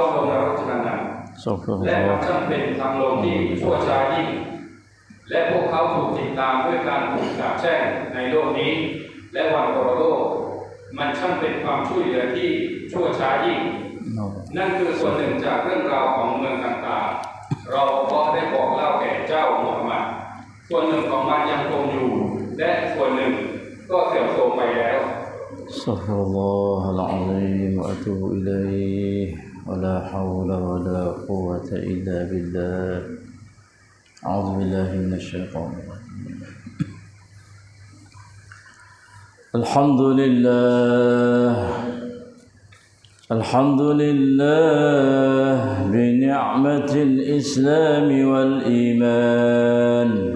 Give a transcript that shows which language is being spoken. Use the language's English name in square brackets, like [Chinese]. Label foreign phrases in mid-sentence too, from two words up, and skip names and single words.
[Thai] ลงนรกนั้นและมันช่างเป็นทางลงที่ชั่วช้ายิ่งและพวกเขาถูกติดตามด้วยการถูกสาปแช่งในโลกนี้และวันปรโลกมันช่างเป็นความช่วยเหลือที่ชั่วช้ายิ่งนั่นคือส่วนหนึ่งจากเรื่องราวของเมืองต่างๆเราก็ได้บอกเล่าแก่เจ้ามุฮัมมัดส่วนหนึ่งของมันยังคงอยู่และส่วนหนึ่งก็เสื่อมโทรมไปแล้ว [Arabic] أستغفر الله العظيم وأتوب إليه ولا حول ولا قوة إلا بالله. أعوذ بالله من الشيطان الرجيم. الحمد لله بنعمة الإسلام والإيمان.